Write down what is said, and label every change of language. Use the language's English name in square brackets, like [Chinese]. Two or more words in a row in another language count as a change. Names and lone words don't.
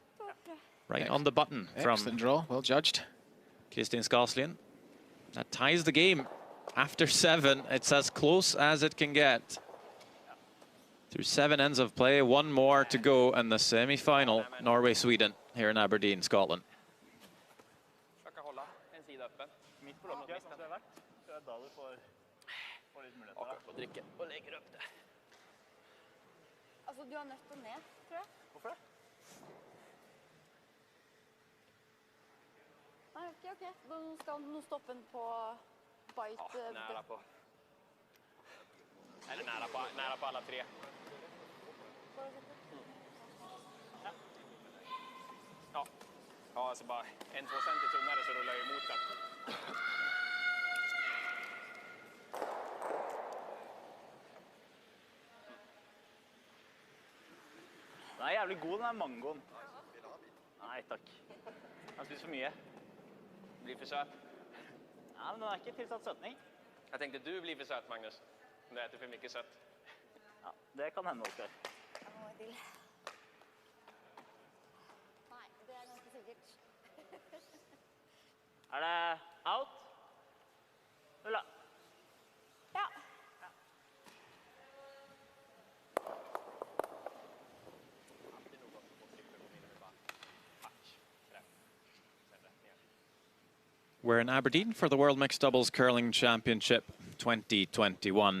[English] Right on the button from excellent draw, well judged. Kristin Skaslien. That ties the game. After 7, it's as close as it can get. Through 7 ends of play, 1 more to go in the semi-final. Norway-Sweden here in Aberdeen, Scotland. [Norwegian] Altså, du har nødt til ned, tror jeg. Hvorfor det? Nei, ok. Da skal du stoppe den på bite. [Swedish] Nära på. Eller nära på alla 3. Ja. Ja, alltså bara 1-2 centi tunnare så rullar jag emot den. [Norwegian] Den er jævlig god, den her mangoen. Nei, takk. Jeg har spist for mye. [Swedish] Blir för söt. [Norwegian] Ja, men den er ikke tilsatt søtning. [Swedish] Jag tänkte du blir för söt, Magnus. Om du äter för mycket sött. [Norwegian] Ja, det kan hende, Oskar. Jeg må til. Nei, det er ganske sikkert. Er det out? Ulla. Ja. [English] We're in Aberdeen for the World Mixed Doubles Curling Championship 2021.